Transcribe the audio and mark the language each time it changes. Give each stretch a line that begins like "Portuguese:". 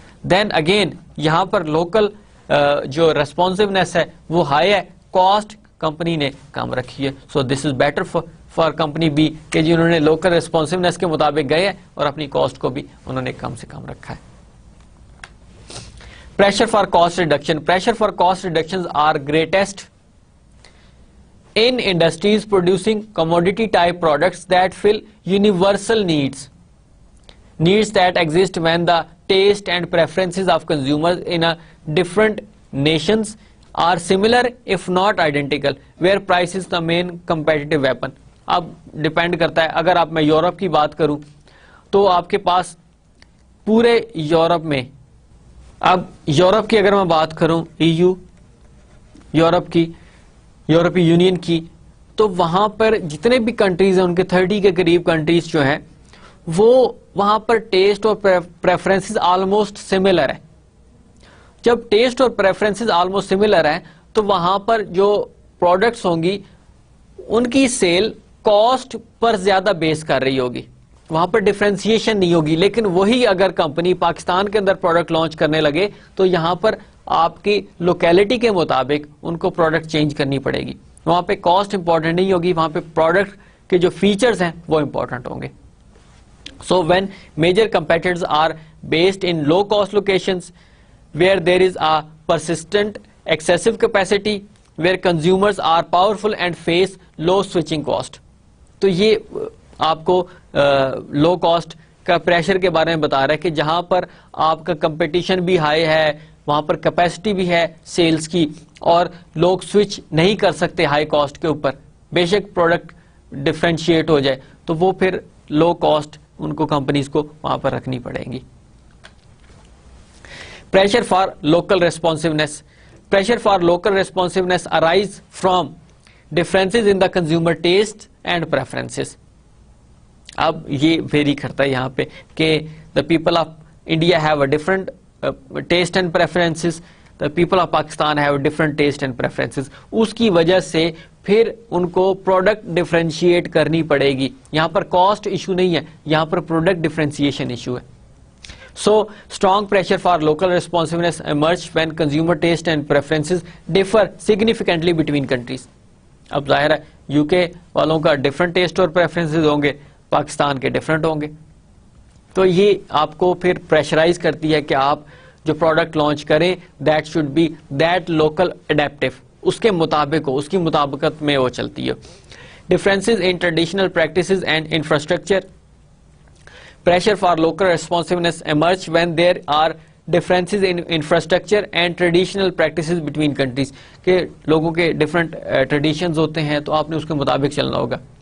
Urdu: Then again یہاں پر local جو ریسپانسونیس ہے وہ ہائی ہے, کاسٹ کمپنی نے کم رکھی ہے.
English: so this is better for company B
Urdu: کہ جنہوں نے لوکل ریسپانسونیس کے مطابق گئے ہیں اور اپنی کاسٹ کو بھی انہوں نے کم سے کم رکھا ہے.
English: Pressure for cost reduction. Pressure for cost reduction are greatest in industries producing commodity type products that fill universal needs that exist when the taste and preferences of consumers in a different nations are similar if not identical, where price is the main competitive weapon.
Urdu: اب depend کرتا ہے, اگر آپ میں Europe کی بات کروں تو آپ کے پاس پورے یورپ میں, اب یورپ کی اگر میں بات کروں, EU یورپ کی, یورپی یونین کی, تو وہاں پر جتنے بھی کنٹریز ہیں ان کے 30 کے قریب کنٹریز جو ہیں وہ وہاں پر ٹیسٹ اور پریفرنسز آلموسٹ سملر ہیں. جب ٹیسٹ اور پریفرنسز آلموسٹ سملر ہیں تو وہاں پر جو پروڈکٹس ہوں گی ان کی سیل کاسٹ پر زیادہ بیس کر رہی ہوگی, وہاں پر ڈفرینسیشن نہیں ہوگی. لیکن وہی اگر کمپنی پاکستان کے اندر پروڈکٹ لانچ کرنے لگے تو یہاں پر آپ کی لوکیلٹی کے مطابق ان کو پروڈکٹ چینج کرنی پڑے گی. وہاں پہ کاسٹ امپورٹنٹ نہیں ہوگی, وہاں پہ پروڈکٹ کے جو فیچرز ہیں وہ امپورٹنٹ ہوں گے.
English: So when major competitors are based in low cost locations where there is a persistent excessive capacity, where consumers are powerful and face low switching cost.
Urdu: تو یہ آپ کو لو کاسٹ کا پریشر کے بارے میں بتا رہا ہے کہ جہاں پر آپ کا کمپٹیشن بھی ہائی ہے, وہاں پر کیپیسٹی بھی ہے سیلز کی, اور لوگ سوئچ نہیں کر سکتے ہائی کاسٹ کے اوپر, بے شک پروڈکٹ ڈفرینشیٹ ہو جائے تو وہ پھر لو کاسٹ ان کو کمپنیز کو وہاں پر رکھنی پڑے گی.
English: Pressure for local responsiveness. Pressure for local responsiveness arise from differences in the consumer taste and preferences.
Urdu: اب یہ ویری کرتا ہے یہاں پہ کہ
English: The people of India have a different taste and preferences, the people of Pakistan have different taste and preferences.
Urdu: اس کی وجہ سے پھر ان کو پروڈکٹ ڈفرینشیٹ کرنی پڑے گی. یہاں پر کاسٹ ایشو نہیں ہے, یہاں پر پروڈکٹ ڈفرینشیشن ایشو ہے.
English: So strong pressure for local responsiveness emerge when consumer taste and preferences differ significantly between countries.
Urdu: اب ظاہر ہے یو کے والوں کا ڈفرنٹ ٹیسٹ اور پریفرنسز ہوں گے, پاکستان کے ڈفرنٹ ہوں گے. تو یہ آپ کو پھر پریشرائز کرتی ہے کہ آپ جو پروڈکٹ لانچ کریں
English: that should be that local adaptive,
Urdu: اس کے مطابق ہو, اس کی مطابقت میں وہ چلتی ہے.
English: Differences in traditional practices and infrastructure. Pressure for local responsiveness emerge when there are differences in infrastructure and traditional practices between countries.
Urdu: کہ لوگوں کے different traditions ہوتے ہیں تو آپ نے اس کے مطابق چلنا ہوگا.